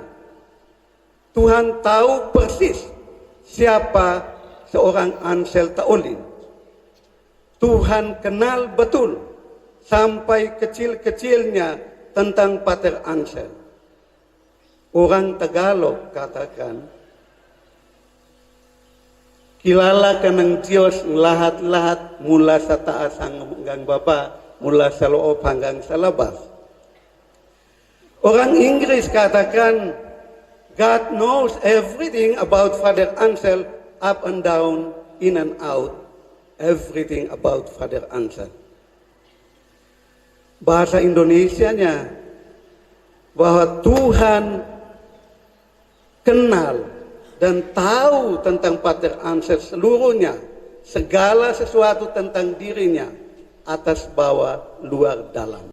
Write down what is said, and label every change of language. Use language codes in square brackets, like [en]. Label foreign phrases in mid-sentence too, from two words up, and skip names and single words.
[id] Tuhan tahu persis siapa seorang Ansel Taolin. Tuhan kenal betul sampai kecil-kecilnya tentang Pater Ansel. Orang Tagalog katakan, [tl] kilala ka ng Diyos lahat-lahat mula sa taas hanggang baba, mula sa loob hanggang sa labas. [id] Orang Inggris katakan, [en] God knows everything about Father Ansel, up and down, in and out, everything about Father Ansel. [id] Bahasa Indonesianya, bahwa Tuhan kenal dan tahu tentang Pater Ansel seluruhnya, segala sesuatu tentang dirinya, atas bawah luar dalam.